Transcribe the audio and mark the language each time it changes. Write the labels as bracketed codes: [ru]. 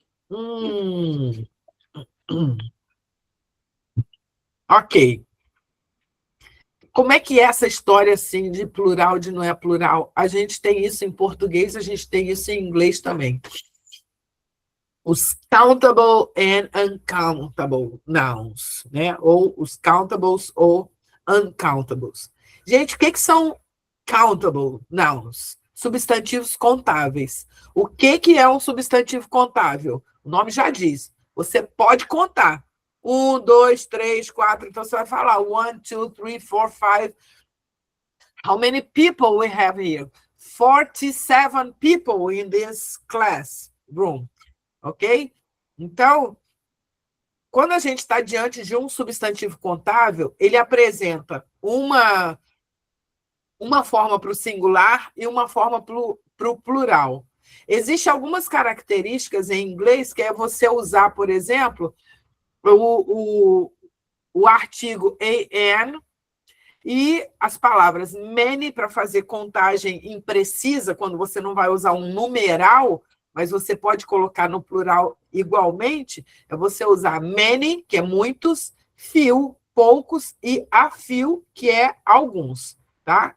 [pt] Hum, ok. Como é que é essa história assim de plural, de não é plural? A gente tem isso em português, a gente tem isso em inglês também. [en] Os countable and uncountable nouns, né? [pt] Ou os countables ou uncountables. Gente, o que são countable nouns? Substantivos contáveis. O que é um substantivo contável? O nome já diz. Você pode contar. 1, 2, 3, 4. Então você vai falar 1, 2, 3, 4, 5. [en] How many people we have here? 47 people in this class room. Ok? [pt] Então, quando a gente está diante de um substantivo contável, ele apresenta uma forma para o singular e uma forma para o plural. Existem algumas características em inglês que é você usar, por exemplo, o artigo an e as palavras many para fazer contagem imprecisa, quando você não vai usar um numeral, mas você pode colocar no plural igualmente, é você usar many, que é muitos, few, poucos, e a few, que é alguns. Tá?